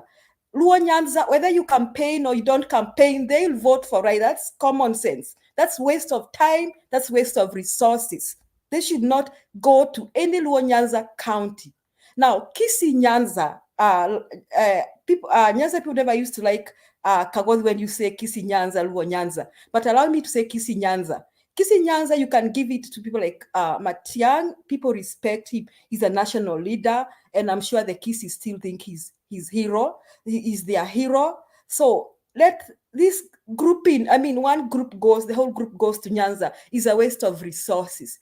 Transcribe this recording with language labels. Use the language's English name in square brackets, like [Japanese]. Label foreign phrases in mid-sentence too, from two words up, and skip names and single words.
[English] Luo Nyanza, whether you campaign or you don't campaign, they'll vote for Raila. That's common sense. That's waste of time. That's waste of resources. They should not go to any Luo Nyanza county. Now, Kisi Nyanza, Nyanza people never used to like Kagothi when you say Kisi Nyanza, Luo Nyanza. But allow me to say Kisi Nyanza. Kisi Nyanza, you can give it to people like Matiang. People respect him. He's a national leader, and I'm sure the Kisi still think he's hero. He is their hero. So let this grouping, one group goes, the whole group goes to Nyanza, is a waste of resources.